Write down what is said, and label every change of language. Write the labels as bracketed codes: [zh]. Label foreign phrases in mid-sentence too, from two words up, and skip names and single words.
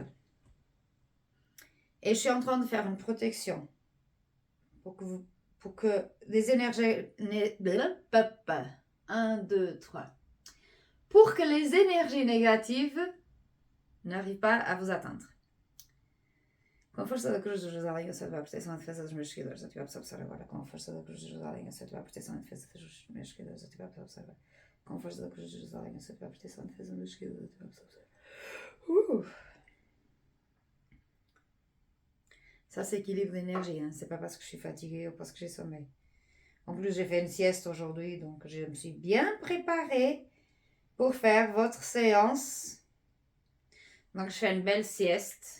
[fr] Et je suis en train de faire une protection pour que les énergies... 1, 2, 3. Pour que les énergies négatives n'arrivent pas à vous atteindre. [pt] Com a força da cruz de Judá, eu sou a proteção e defesa dos meus seguidores. Eu tive a observar agora. Com a força da cruz de Judá, eu sou a proteção e defesa dos meus seguidores. Eu tive a observar. Com a força da cruz de Judá, eu sou a proteção e defesa dos meus seguidores. Eu tive a observar. [fr] Ça, c'est équilibre d'énergie. Hein. C'est pas parce que je suis fatiguée ou parce que j'ai sommeil. En plus, j'ai fait une sieste aujourd'hui, donc je me suis bien préparée pour faire votre séance. Donc, je fais une belle sieste.